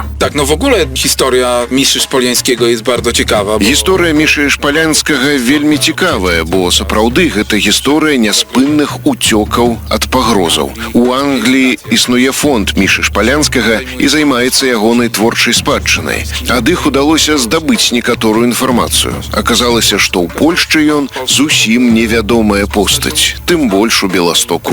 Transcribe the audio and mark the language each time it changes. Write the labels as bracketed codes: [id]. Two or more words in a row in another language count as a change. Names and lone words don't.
[pl] Tak, no w ogóle historia Miszy Szpoliańskiego jest bardzo ciekawa. [be] Гісторыя Мішы Шпалянскага вельмі цікавая, бо сапраўды гэта гісторыя няспынных уцёкаў ад пагрозаў. У Англіі існуе фонд Мішы Шпалянскага і займаецца ягонай творчай спадчынай. Ад іх удалося здабыць некаторую інфармацыю. Аказалася, што ў Польшчы ён зусім невядомая постаць, тым больш у Беластоку.